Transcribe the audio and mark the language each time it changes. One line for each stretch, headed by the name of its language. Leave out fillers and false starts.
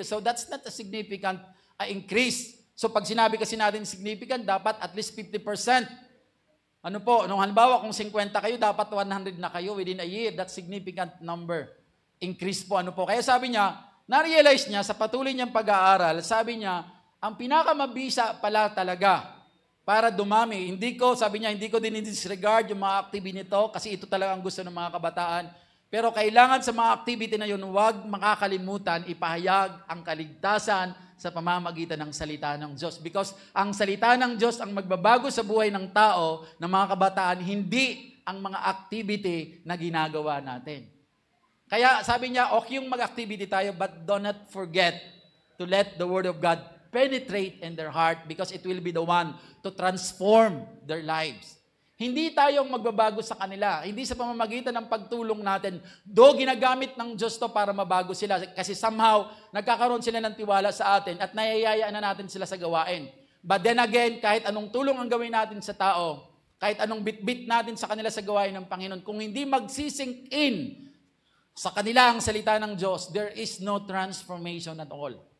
English: So that's not a significant increase.
Filipino: So pag sinabi kasi natin significant, dapat at least 50%. Ano po, nung halimbawa kung 50 kayo, dapat 100 na kayo within a year.
English: That's significant number.
Filipino: Increase po, ano po. Kaya sabi niya, na-realize niya sa patuloy niyang pag-aaral, sabi niya, ang pinakamabisa pala talaga para dumami, sabi niya, hindi ko din disregard yung mga activity nito kasi ito talaga ang gusto ng mga kabataan. Pero kailangan sa mga activity na yun, huwag makakalimutan, ipahayag ang kaligtasan sa pamamagitan ng salita ng Diyos. Because ang salita ng Diyos ang magbabago sa buhay ng tao, ng mga kabataan, hindi ang mga activity na ginagawa natin. Kaya sabi niya, okay yung mag-activity tayo,
English: but do not forget to let the Word of God penetrate in their heart because it will be the one to transform their lives.
Filipino: Hindi tayo magbabago sa kanila. Hindi sa pamamagitan ng pagtulong natin. Ginagamit ng Diyos to para mabago sila. Kasi somehow, nagkakaroon sila ng tiwala sa atin at nayayayaan na natin sila sa gawain. But then again, kahit anong tulong ang gawin natin sa tao, kahit anong bit-bit natin sa kanila sa gawain ng Panginoon, kung hindi magsisink in sa kanila ang salita ng Diyos,
English: there is no transformation at all.